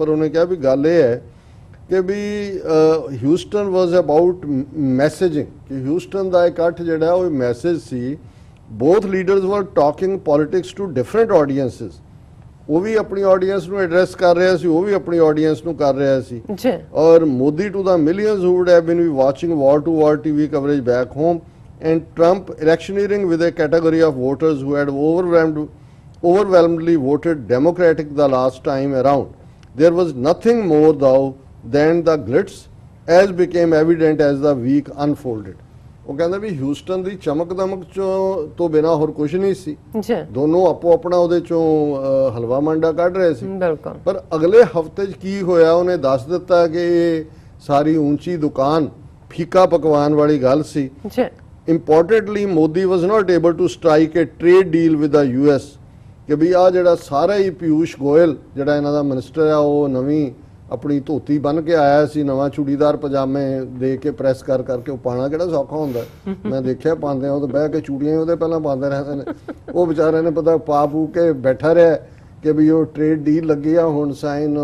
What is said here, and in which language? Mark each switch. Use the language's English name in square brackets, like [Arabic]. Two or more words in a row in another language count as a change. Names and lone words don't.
[Punjabi] ਪਰ ਉਹਨੇ ਕਿਹਾ ਵੀ ਗੱਲ ਇਹ ਹੈ ਕਿ ਵੀ [English] Houston was about messaging, [Punjabi] ਕਿ ਹਿਊਸਟਨ ਦਾ ਇਕੱਠ ਜਿਹੜਾ ਉਹ ਮੈਸੇਜ ਸੀ। [English] Both leaders were talking politics to different audiences. [Punjabi] ਉਹ ਵੀ ਆਪਣੀ ਆਡੀਅੰਸ ਨੂੰ ਐਡਰੈਸ ਕਰ ਰਿਹਾ ਸੀ, ਉਹ ਵੀ ਆਪਣੀ ਆਡੀਅੰਸ ਨੂੰ ਕਰ ਰਿਹਾ ਸੀ। [English] ਔਰ Modi to the millions who would have been watching wall to wall TV coverage back home, and Trump electioneering with a category of voters who had overwhelmingly voted Democratic the last time around. There was nothing more though than the glitz as became evident as the week unfolded. [Punjabi] ਉਹ ਕਹਿੰਦਾ ਵੀ ਹਿਊਸਟਨ ਦੀ ਚਮਕ ਦਮਕ ਤੋਂ ਬਿਨਾ ਹੋਰ ਕੁਝ ਨਹੀਂ ਸੀ। ਦੋਨੋਂ ਆਪੋ ਆਪਣਾ ਉਹਦੇ ਚੋਂ ਹਲਵਾ ਮੰਡਾ ਕੱਢ ਰਹੇ ਸੀ। ਪਰ ਅਗਲੇ ਹਫਤੇ 'ਚ ਕੀ ਹੋਇਆ ਉਹਨੇ ਦੱਸ ਦਿੱਤਾ ਕਿ ਇਹ ਸਾਰੀ ਉੱਚੀ ਦੁਕਾਨ ਫੀਕਾ ਪਕਵਾਨ ਵਾਲੀ ਗੱਲ ਸੀ। [English] Importantly, Modi was not able to strike a trade deal with the US [Punjabi] ਕਿ ਵੀ ਆ ਜਿਹੜਾ ਸਾਰਾ ਹੀ ਪਿਊਸ਼ ਗੋਇਲ ਜਿਹੜਾ ਇਹਨਾਂ ਦਾ ਮਿਨਿਸਟਰ ਆ ਉਹ ਨਵੀਂ ਆਪਣੀ ਧੋਤੀ ਬਣ ਕੇ ਆਇਆ ਸੀ, ਨਵਾਂ ਚੂੜੀਦਾਰ ਪਜਾਮੇ ਦੇ ਕੇ ਪ੍ਰੈਸ ਕਰਕੇ ਉਹ ਪਾਣਾ ਕਿਹੜਾ ਸੌਖਾ ਹੁੰਦਾ। ਮੈਂ ਦੇਖਿਆ ਪਾਉਂਦੇ ਉਹ ਤਾਂ ਬਹਿ ਕੇ ਚੂੜੀਆਂ ਉਹਦੇ ਪਹਿਲਾਂ ਪਾਉਂਦੇ ਰਹਿੰਦੇ ਨੇ। ਉਹ ਵਿਚਾਰੇ ਨੇ ਪਤਾ ਪਾ ਪੂ ਕੇ ਬੈਠਾ ਰਿਹਾ ਕਿ ਵੀ ਉਹ [English] trade deal [Punjabi] ਲੱਗੀ ਆ ਹੁਣ ਸਾਈਨ।